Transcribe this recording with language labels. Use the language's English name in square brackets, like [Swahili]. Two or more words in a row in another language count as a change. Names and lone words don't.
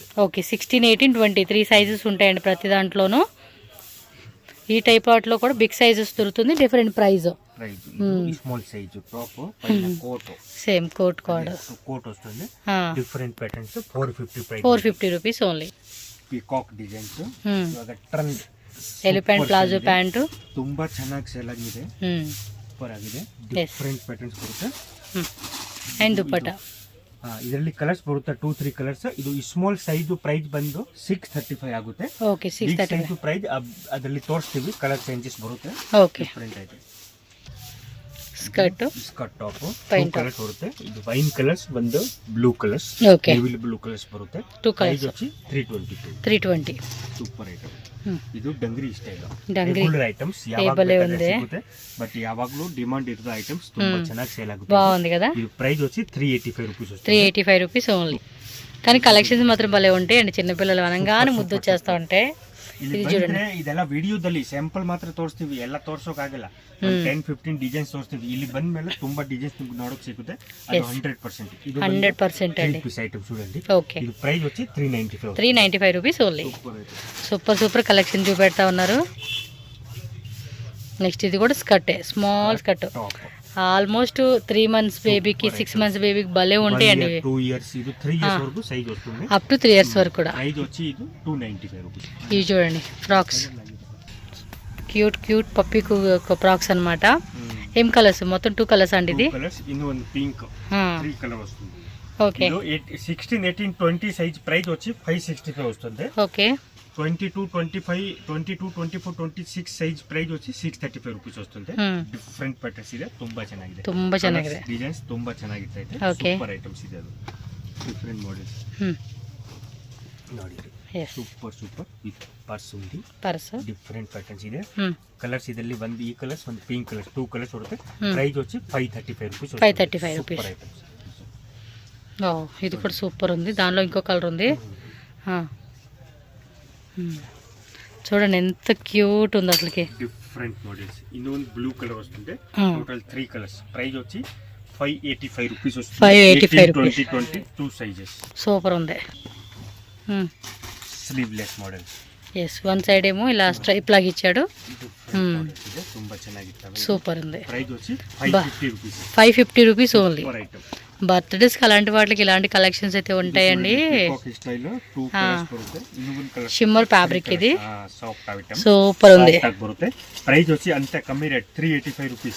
[Telugu] ఓకే 16, 18, 20 3 సైజెస్ ఉంటాయండి ప్రతి దాంట్లోనూ. ఈ టైప్ వాటిలో కూడా [English] big sizes [Telugu] దొరుకుతుంది. [English] different price. small size top పైన కోట్, same coat కోట్ వస్తుంది. different patterns. 450 450 rupees only. peacock designs, ಇವಾಗ ಟ್ರೆಂಡ್ elephant palazzo pant [Kannada] ತುಂಬಾ ಚೆನ್ನಾಗಿ ಸೇಲ್ ಆಗಿದೆ. ಸೂಪರ್ ಆಗಿದೆ. [English] different patterns ಬರುತ್ತೆ. ಅಂಡ್ ದುಪಟ್ಟಾ [Kannada] ಇದರಲ್ಲಿ ಕಲರ್ಸ್ ಬರುತ್ತೆ 2-3 ಕಲರ್ಸ್. ಇದು [English] small size price [Kannada] ಬಂದು 635 ಆಗುತ್ತೆ. ಓಕೆ 635 ಪ್ರೈಸ್ ಅದರಲ್ಲಿ ತೋರಿಸ್ತೀವಿ. [English] colour changes [Kannada] ಬರುತ್ತೆ. ಓಕೆ ಡಿಫರೆಂಟ್ ಆಗಿದೆ. ಸ್ಕರ್ಟ್ [English] top colours ಬರುತ್ತೆ. ಇದು wine colours ಬಂದು blue colours, [Kannada] ಓಕೆ [English] blue colours ಬರುತ್ತೆ. [Kannada] 2 ಕಲರ್ಸ್ [English] వచ్చి 320. super item. ಇದು dungaree style regular items. [Kannada] ಯಾವಾಗಲೂ ಸಿಗುತ್ತೆ, ಬಟ್ ಯಾವಾಗಲೂ ಡಿಮಾಂಡ್ ಇರೋ ಐಟಮ್ಸ್ ತುಂಬಾ ಚೆನ್ನಾಗಿ ಸೇಲ್ ಆಗುತ್ತೆ. [Telugu] బాగుంది కదా. ఇది ప్రైస్ వచ్చి 385 రూపీస్ వస్తుంది. 385 [English] rupees only. [Telugu] కానీ కలెక్షన్స్ మాత్రం భలే ఉంటాయి అండి. చిన్నపిల్లలు అనగానే ముద్దు వచ్చేస్తా ఉంటే. ఇది చూడండి, [Kannada] ಇದೆಲ್ಲ ವಿಡಿಯೋದಲ್ಲಿ ಸ್ಯಾಂಪಲ್ ಮಾತ್ರ ತೋರಿಸ್ತೀವಿ, ಎಲ್ಲ ತೋರ್ಸೋಕಾಗಲ್ಲ. 10-15 ಡಿಸೈನ್ಸ್ ತೋರಿಸ್ತೀವಿ. ಇಲ್ಲಿ ಬಂದ ಮೇಲೆ ತುಂಬಾ ಡಿಸೈನ್ಸ್ ನಿಮ್ಗೆ ನೋಡೋಕೆ ಸಿಗುತ್ತೆ. ಅದು 100%. ಇದು [Telugu] 100% అండి. [English] piece item [Telugu] చూడండి. ఓకే ఇది ప్రైస్ వచ్చి 395. 395 [English] rupees only. super collection [Telugu] చూపెడతా ఉన్నారు. నెక్స్ట్ ఇది కూడా స్కర్ట్, [English] small skirt. almost 3 months [Telugu] బేబీకి 6 మంత్స్ బేబీకి భలే ఉంటాయండి. 2 ఇయర్స్, ఇది 3 ఇయర్స్ వరకు సైజ్ వస్తుంది. [English] up to 3 years వరకు కూడా. [Telugu] ప్రైస్ వచ్చి ఇది 295 రూపీస్. ఇవి చూడండి ఫ్రాక్స్, [English] cute puppy frocks [Telugu] అన్నమాట. ఏం కలర్స్? మొత్తం 2 కలర్స్ అండి. ఇది ಇನ್ನೊಂದು పింక్ 3 కలర్ వస్తుంది. ఓకే 16, 18, 20 [English] size price [Telugu] వచ్చి 565 వస్తుంది. ఓకే 22, 25, 22, 24, 26 [English] size price [Telugu] వచ్చి 635 రూపీస్ వస్తుంది. [English] different patterns [Kannada] ಇದೆ. ತುಂಬಾ ಚೆನ್ನಾಗಿದೆ. ಡಿಸೈನ್ಸ್ ತುಂಬಾ ಚೆನ್ನಾಗಿದೆ. [English] super items [Kannada] ಇದೆ. ಅದು [English] different models [Kannada] ನೋಡಿ. [English] super with purse ఉంది. different patterns ಇದೆ. [Kannada] ಕಲರ್ಸ್ ಇದರಲ್ಲಿ ಒಂದು ಈ ಕಲರ್ಸ್, ಒಂದು [English] pink colours, [Kannada] 2 ಕಲರ್ಸ್ ಬರುತ್ತೆ. [Telugu] ಪ್ರೈಸ್ వచ్చి 535 రూపీస్. 535 రూపీస్. ఇది కూడా సూపర్ ఉంది. దానిలో ఇంకో కలర్ ఉంది. చూడండి ఎంత క్యూట్ ఉంది అసలుకి. [English] different models. [Telugu] ಇನ್ನೊಂದು [English] blue colour [Telugu] వస్తుంది. [English] total 3 colours. [Telugu] ప్రైస్ వచ్చి 585 రూపీస్ వస్తుంది. 585 రూపీస్. 22 సైజెస్. సూపర్ ఉంది. [English] sleeveless models. yes, one side [Telugu] ఏమో ఇలా స్ట్రైప్ లాగా ఇచ్చాడు. [Kannada] ತುಂಬಾ ಚೆನ್ನಾಗಿತ್ತು. [Telugu] సూపర్ ఉంది. ప్రైస్ వచ్చి 550 రూపీస్. 550 [English] rupees only. super item. [Telugu] బర్త్డేస్కి అలాంటి వాటికి ఇలాంటి కలెక్షన్స్ అయితే ఉంటాయండి. [English] shimmer fabric ఇది. [Telugu] సూపర్ ఉంది. ప్రైస్ వచ్చి అంత కమ్మీ రేట్ 385 రూపీస్.